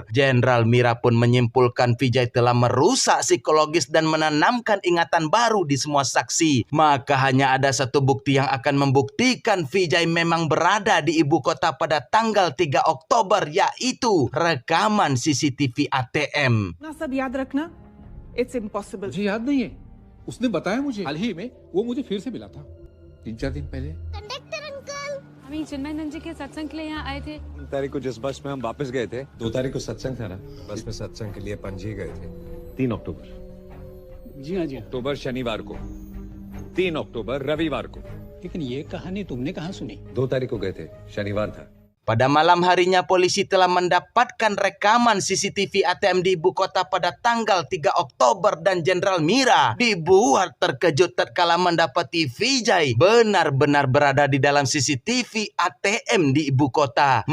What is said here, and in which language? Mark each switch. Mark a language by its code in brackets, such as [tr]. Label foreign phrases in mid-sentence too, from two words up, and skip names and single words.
[id] Jenderal Mira pun menyimpulkan Vijay telah merusak psikologis dan menanamkan ingatan baru di semua saksi. Maka hanya ada satu bukti yang akan membuktikan Vijay memang berada di ibu kota pada tanggal 3 Oktober, yaitu rekaman CCTV ATM. [hi] ना सब याद रखना, [en] it's impossible. [hi] मुझे याद नहीं है, उसने बताया मुझे हाल ही में, वो मुझे फिर से मिला था 3-4 दिन पहले। कंडक्टर अंकल, हम चिन्मयानंद जी के सत्संग के लिए यहाँ आए थे। 3 तारीख को जिस बस में हम वापस गए थे, 2 तारीख को सत्संग था ना, बस में सत्संग के लिए पणजी गए थे। 3 अक्टूबर। जी हाँ, जी हाँ। अक्टूबर शनिवार को, 3 अक्टूबर रविवार को। लेकिन ये कहानी तुमने कहाँ सुनी? 2 तारीख को गए थे, शनिवार था। [id] Pada malam harinya polisi telah mendapatkan rekaman CCTV ATM di ibu kota pada tanggal 3 Oktober dan Jenderal Mira dibuat terkejut tatkala mendapati Vijay benar-benar berada di dalam CCTV ATM di ibu kota.